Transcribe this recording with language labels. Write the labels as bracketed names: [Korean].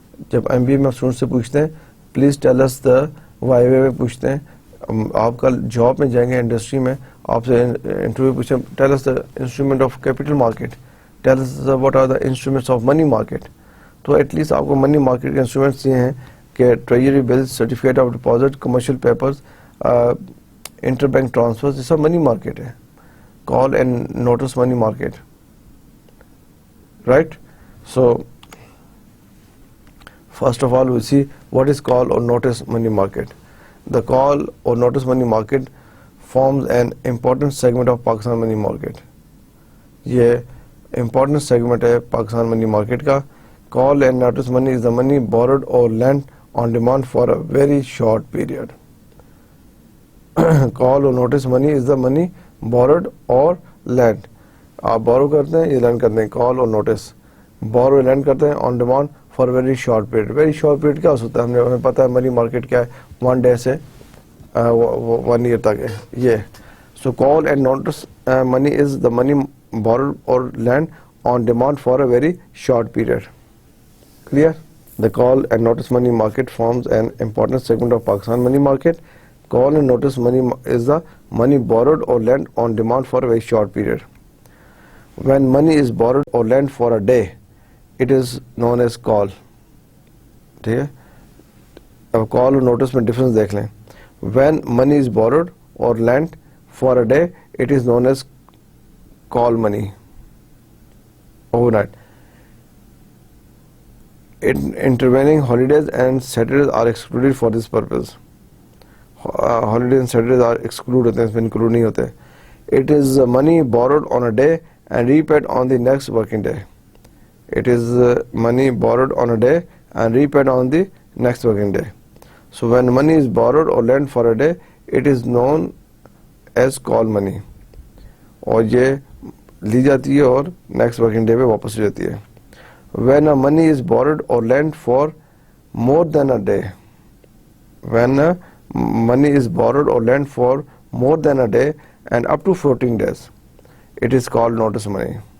[Urdu] جب M B اے میں student سے پوچھتے ہیں [English] please tell us the, [Urdu] Y وے میں پوچھتے ہیں, آپ کل جاب میں جائیں گے انڈسٹری میں, آپ سے انٹرویو پوچھیں [English] Tell us the instrument of capital market, tell us what are the instruments of money market. [Urdu] تو ایٹ لیسٹ آپ کو منی مارکیٹ کے انسٹرومنٹس یہ ہیں کہ treasury bills, certificate of deposit, commercial papers, inter bank transfer, یہ سب money market ہے. [English] Call and notice money market, right. So first of all we see what is call or notice money market. The call or notice money market forms an important segment of Pakistan money market. [Urdu] یہ important segment ہے Pakistan money market کا. [English] Call and notice money is the money borrowed or lent on demand for a very short period. Call or notice money is the money borrowed or lent. [Urdu] آپ borrow کرتے ہیں, یہ lend کرتے ہیں. [English] Call or notice, borrow lend [Urdu] کرتے ہیں [English] on demand for a very short period. Very short period [Urdu] کیا ہو سکتا ہے, ہمیں پتا ہے منی مارکیٹ کیا ہے, 1 day سے 1 year تک ہے یہ. [English] So call and notice money is the money borrowed or lent on demand for a very short period. Clear? The call and notice money market forms an important segment of Pakistan money market. Call and notice money is the money borrowed or lent on demand for a very short period. When money is borrowed or lent for a day, it is known as call. [Urdu] ٹھیک ہے, اب کال اور notice میں difference دیکھ لیں. [English] When money is borrowed or lent for a day, it is known as call money overnight. Intervening holidays and Saturdays are excluded for this purpose. Holidays and Saturdays are exclude [Urdu] ہوتے ہیں, اس میں include نہیں ہوتے. [English] It is money borrowed on a day and repaid on the next working day. It is money borrowed on a day and repaid on the next working day. So when money is borrowed or lent for a day, it is known as call money. [Urdu] اور یہ لی جاتی ہے اور next working day پہ واپس ہو جاتی ہے. [English] When a money is borrowed or lent for more than a day, when money is borrowed or lent for more than a day and up to 14 days, it is called notice money.